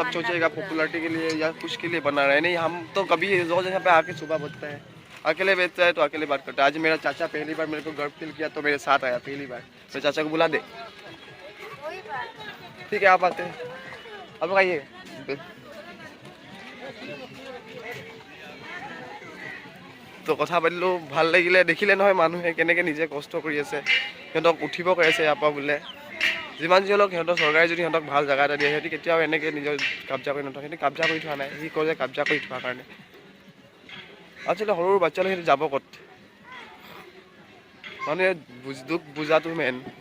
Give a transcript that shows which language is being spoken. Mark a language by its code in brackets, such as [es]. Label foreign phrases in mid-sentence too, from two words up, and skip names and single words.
[hi] तमन्ना सोचेगा पूरा पॉपुलैरिटी के लिए या कुछ के लिए बना रहे हैं नहीं हम तो कभी रोज यहाँ पे आके सुबह बजता है अकेले बेचता है तो अकेले बात करता है आज मेरा चाचा पहली बार मेरे को गर्व फील किया तो मेरे साथ आया पहली बार मेरे चाचा को बुला दे कोई बात नहीं। ठीक है आप आते हैं आप लोग आइए [as] তো কথা পাতিলোঁ ভাল লাগিলে দেখিলে নহয় মানুহে কেনেকৈ নিজে কষ্ট কৰি আছে সিহঁতক উঠিব কৈ আছে ইয়াৰ পৰা বোলে যিমান যি হ'লেও সিহঁতৰ চৰকাৰে যদি সিহঁতক ভাল জেগা এটা দিয়ে সিহঁতি কেতিয়াও এনেকৈ নিজৰ কাবজা কৰি নথয় সিহঁতি কাবজা কৰি থোৱা নাই সি কয় যে কাবজা কৰি থোৱাৰ কাৰণে আচলতে সৰু সৰু বাচ্চালৈ সিহঁতি যাব ক'ত মানুহে দুখ বুজাটো মেইন